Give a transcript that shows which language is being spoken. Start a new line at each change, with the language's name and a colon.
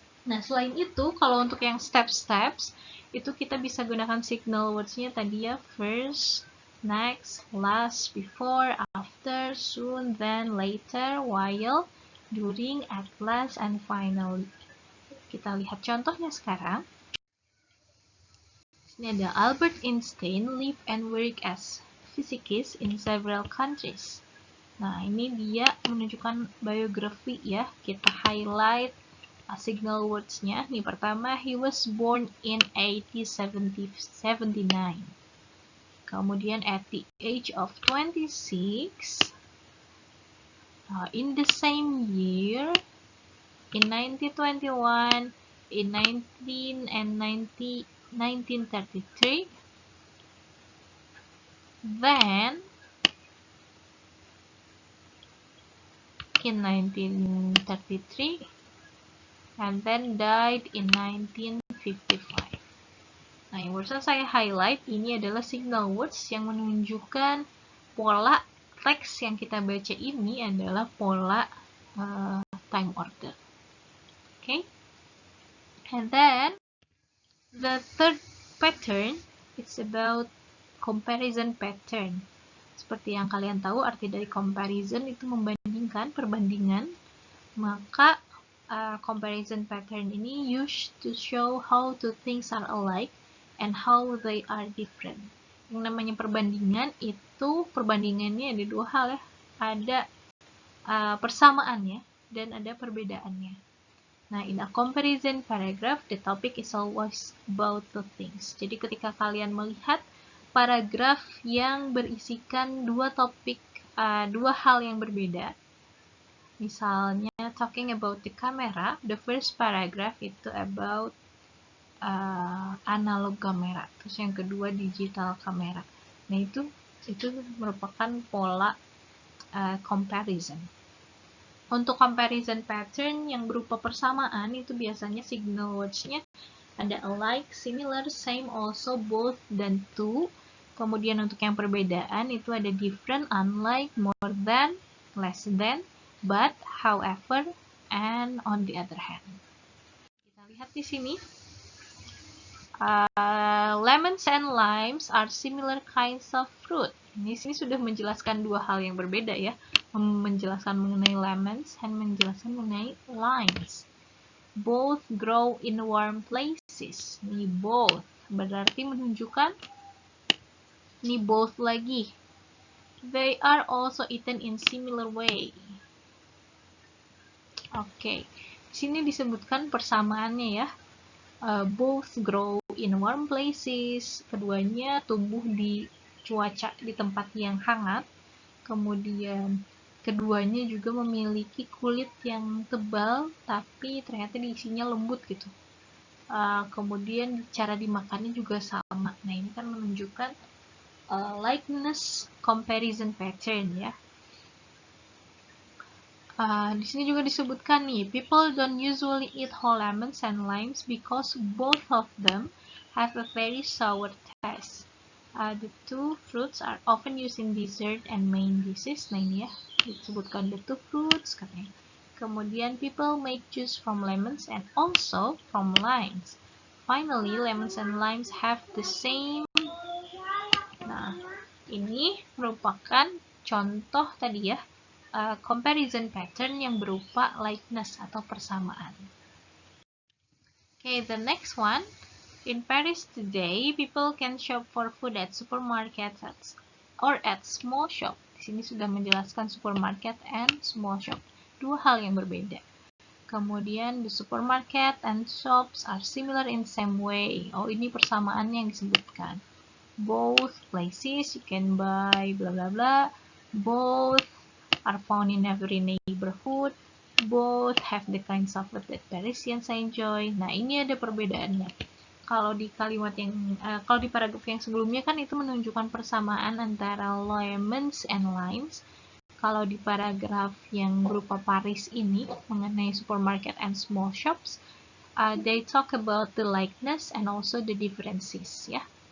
Indonesian: Nah, selain itu, kalau untuk yang steps, itu kita bisa gunakan signal words-nya tadi ya,
English: first, next, last, before, after, soon, then, later, while, during, at last, and finally.
Indonesian: Kita lihat contohnya sekarang. Ini ada
English: Albert Einstein live and work as physicist in several countries.
Indonesian: Nah, ini dia menunjukkan biografi ya. Kita highlight signal words-nya. Nih pertama,
English: he was born in 1879.
Indonesian: Kemudian
English: at the age of 26, in the same year, in 1921, in 1933, then in 1933, and then died in 1955.
Indonesian: Nah, yang barusan saya highlight ini adalah signal words yang menunjukkan pola teks yang kita baca ini adalah pola time order.
English: Okay? And then the third pattern it's about comparison pattern.
Indonesian: Seperti yang kalian tahu, arti dari comparison itu membandingkan, perbandingan. Maka
English: comparison pattern ini used to show how two things are alike and how they are different.
Indonesian: Yang namanya perbandingan itu, perbandingannya ada dua hal ya. Ada persamaannya dan ada perbedaannya.
English: Nah, in a comparison paragraph, the topic is always about the things.
Indonesian: Jadi ketika kalian melihat paragraf yang berisikan dua topik, dua hal yang berbeda, misalnya
English: talking about the camera, the first paragraph
Indonesian: itu about analog kamera, terus yang kedua digital kamera. Nah, itu merupakan pola comparison. Untuk comparison pattern yang berupa persamaan itu biasanya signal words-nya ada alike, similar, same, also, both, dan to. Kemudian untuk yang perbedaan itu ada
English: different, unlike, more than, less than, but, however, and on the other hand.
Indonesian: Kita lihat di sini.
English: Lemons and limes are similar kinds of fruit.
Indonesian: Ini sini sudah menjelaskan dua hal yang berbeda ya. Menjelaskan mengenai lemons dan menjelaskan mengenai limes.
English: Both grow in warm places.
Indonesian: Ini both berarti menunjukkan ini both lagi.
English: They are also eaten in similar way.
Indonesian: Oke, di sini disebutkan persamaannya ya.
English: Both grow in warm places.
Indonesian: Keduanya tumbuh di cuaca di tempat yang hangat. Kemudian keduanya juga memiliki kulit yang tebal, tapi ternyata diisinya lembut gitu. Kemudian cara dimakannya juga sama. Nah, ini kan menunjukkan likeness comparison pattern ya. Di sini juga disebutkan nih,
English: people don't usually eat whole lemons and limes because both of them have a very sour taste. The two fruits are often used in dessert and main dishes.
Indonesian: Nah, ini ya, disebutkan the two fruits katanya. Kemudian
English: people make juice from lemons and also from limes. Finally, lemons and limes have the same.
Indonesian: Nah, ini merupakan contoh tadi ya, comparison pattern yang berupa likeness atau persamaan.
English: Okay, the next one. In Paris today, people can shop for food at supermarkets or at small shop.
Indonesian: Di sini sudah menjelaskan supermarket and small shop. Dua hal yang berbeda. Kemudian
English: the supermarket and shops are similar in same way.
Indonesian: Oh, ini persamaannya yang disebutkan.
English: Both places you can buy bla bla bla. Both are found in every neighborhood. Both have the kinds of food that Parisians enjoy.
Indonesian: Nah, ini ada perbedaannya. Kalau di kalimat yang kalau di paragraf yang sebelumnya kan itu menunjukkan persamaan antara lemons and limes. Kalau di paragraf yang berupa Paris ini mengenai supermarket and small shops,
English: they talk about the likeness and also the differences
Indonesian: ya.